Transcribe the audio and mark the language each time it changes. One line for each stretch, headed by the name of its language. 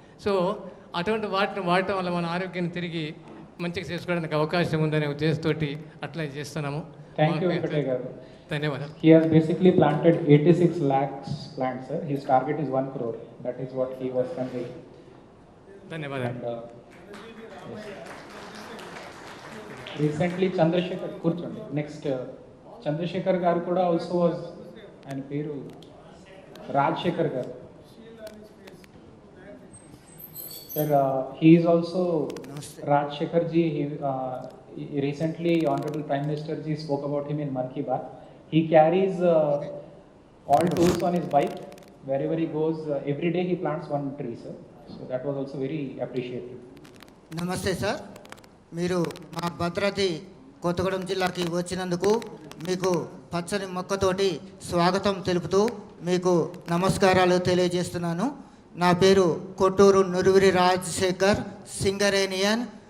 Telugu: So అటువంటి వాటిని వాడటం వల్ల మన ఆరోగ్యాన్ని తిరిగి మంచిగా చేసుకోవడానికి అవకాశం ఉందనే ఉద్దేశంతో అట్లా చేస్తున్నాము.
English: Thank you Venkataiah garu.
Telugu: ధన్యవాదాలు.
English: He has basically planted 86 lakhs plants, sir. His target is 1 crore. That is what he was conveying.
Telugu: ధన్యవాదాలు.
English: Recently
Telugu: Chandrasekhar కూర్చోండి. నెక్స్ట్ చంద్రశేఖర్ గారు కూడా
English: also was,
Telugu: ఆయన పేరు రాజశేఖర్ గారు.
English: Sir, he is also Rajshekhar ji. Recently, Honorable Prime Minister ji spoke about him in Man Ki Baat. He carries all tools on his bike. Wherever he goes, every day he plants one tree, sir. So that was also very appreciated.
Telugu: నమస్తే sir, మీరు మా భద్రాద్రి కొత్తగూడెం జిల్లాకి వచ్చినందుకు మీకు పచ్చని మొక్కతోటి స్వాగతం తెలుపుతూ మీకు నమస్కారాలు తెలియజేస్తున్నాను. నా పేరు కొట్టూరు నురువిరి రాజశేఖర్, సింగరేనియన్.